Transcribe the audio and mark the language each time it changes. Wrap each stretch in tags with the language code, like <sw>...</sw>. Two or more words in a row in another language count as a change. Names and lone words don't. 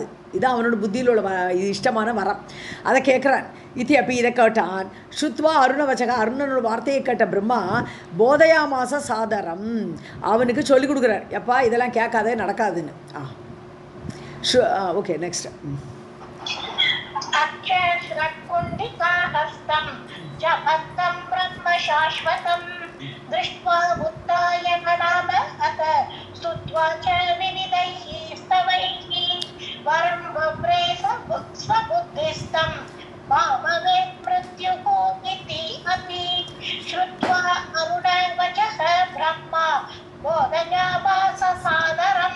<ta>இதுதான் அவனோட புத்தியில் உள்ள இஷ்டமான வரம். அதை கேட்குறான். இத்தி அப்படி இதை கேட்டான்.</ta> <sa>श्रुत्वा अरुणवचः</sa> <ta>அருணனோட வார்த்தையை கேட்ட பிரம்மா</ta> <sa>बोधयामास सादरम्</sa> <ta>அவனுக்கு சொல்லிக் கொடுக்குறார். எப்பா இதெல்லாம் கேட்காதே நடக்காதுன்னு.</ta> <en>okay next.</en> <sa>दृष्ट्वा उत्थाय ननाम अथ स्तुत्वा च विविधैः स्तवैः वरं बभ्रे स्वबुद्धिस्तं मा भवेत् मृत्युः इति अपि श्रुत्वा अरुणवचः ब्रह्मा बोधयामास सादरम्.</sa>